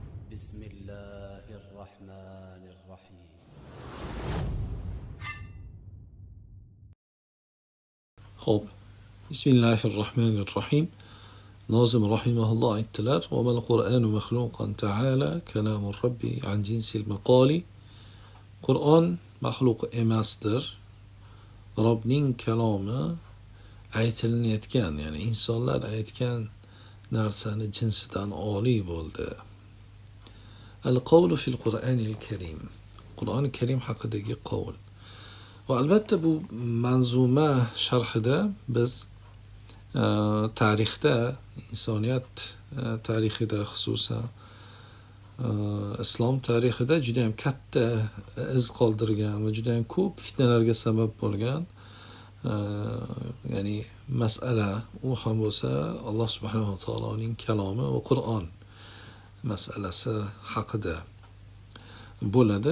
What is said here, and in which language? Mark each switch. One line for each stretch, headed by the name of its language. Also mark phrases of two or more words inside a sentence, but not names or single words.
Arabic: بسم الله الرحمن الرحيم.
Uzbek: Xo'p.
Arabic: بسم الله الرحمن الرحيم.
Uzbek: Nozim rahimahulloh aytdilar:
Arabic: "وما القرآن مخلوقا تعالى كلام الرب عن جنس المقال."
Uzbek: Qur'on maxluq emasdir. Robning kalomi aytilayotgan, ya'ni insonlar aytgan narsani jinsidan oliy bo'ldi.
Arabic: القول في القرآن الكريم.
Uzbek: Qur'oni Karim haqidagi qavl. Va albatta bu manzuma sharhida biz tarixda, insoniyat tarixida, xususan islom tarixida juda ham katta iz qoldirgan va juda ham ko'p fitnalarga sabab bo'lgan ya'ni masala u ham bo'lsa Alloh
Arabic: سبحانه وتعالى
Uzbek: kalomi va Qur'on masalasi haqida bo'ladi.